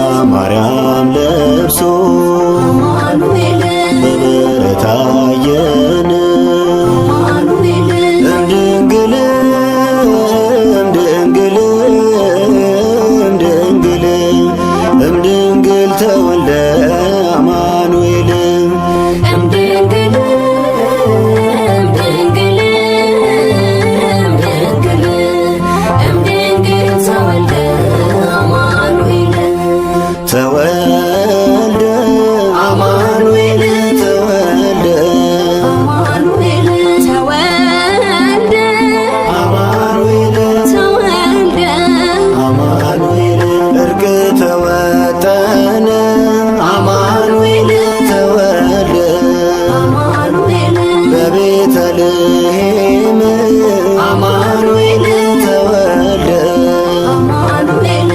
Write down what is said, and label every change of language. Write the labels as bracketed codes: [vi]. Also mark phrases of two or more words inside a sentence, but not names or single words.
[am] ማርያም ለብሶ በበረት አየን [gez] እምድንግል እምድንግል እምድንግል እምድንግል ተወልደ አማኑኤል እምድንግል እምድንግል እምድንግል እምድንግል ተወልደ አማኑኤል ተወልደ አማኑኤል ተወልደ አማኑኤል ተወልደ አማኑኤል ተወልደ አማኑኤል [am] እርቅ ተወጠነ [gez] አማኑኤል ተወልደ አማኑኤል በቤተልሔም አማኑኤል ተወልደ አማኑኤል